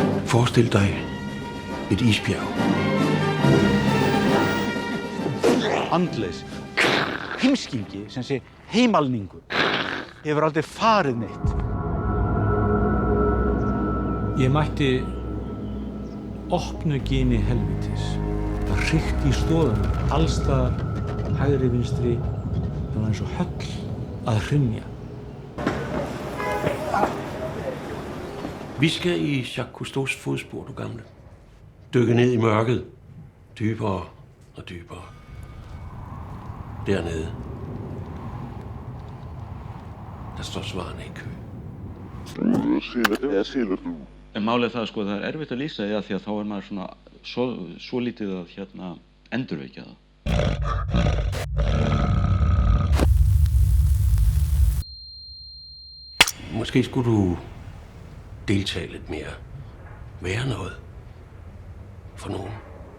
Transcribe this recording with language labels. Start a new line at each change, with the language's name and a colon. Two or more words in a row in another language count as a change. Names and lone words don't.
Danish: Forestil dig et isbjerg.
Icelandic: Andleys, heimskingi sem sé heimalningur, hefur aldrei farið neitt. Ég mætti opnu gini helvitis. Það hrykti í stofunum, allstaðar, hægri vinstri, það var eins og höll að hrynja.
Danish: Vi skal i Jacques Cousteaus fodspor, du gamle. Dykke ned i mørket. Dybere og dybere. Dernede. Der står svarene i kø.
Icelandic: En málið það sko, það er erfitt að lýsa því að þá er maður svona svo lítið að endurvekja það.
Danish: Måske skulle du deltage lidt mere. Være noget for nogen.